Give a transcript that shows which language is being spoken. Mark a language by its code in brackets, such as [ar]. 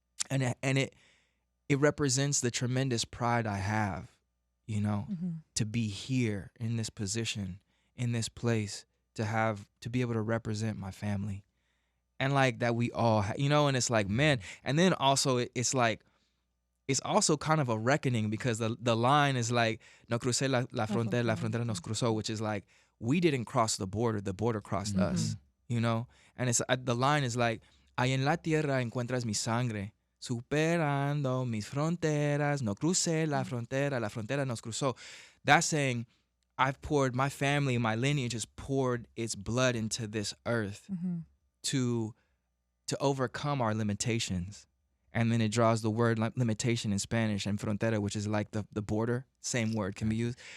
[en] And it represents the tremendous pride I have, you know, to be here in this position, in this place, to be able to represent my family. And like that we all, you know, and it's like, man, and then also it's like, it's also kind of a reckoning, because the line is like, [es] no crucé la frontera nos cruzó, [en] which is like, we didn't cross the border crossed us, you know? And it's the line is like, [es] ahí en la tierra encuentras mi sangre, superando mis fronteras, no crucé la frontera nos cruzó. [en] That's saying, I've poured, my family, my lineage has poured its blood into this earth to overcome our limitations. And then it draws the word limitation in Spanish, and frontera, which is like the border, same word can be used.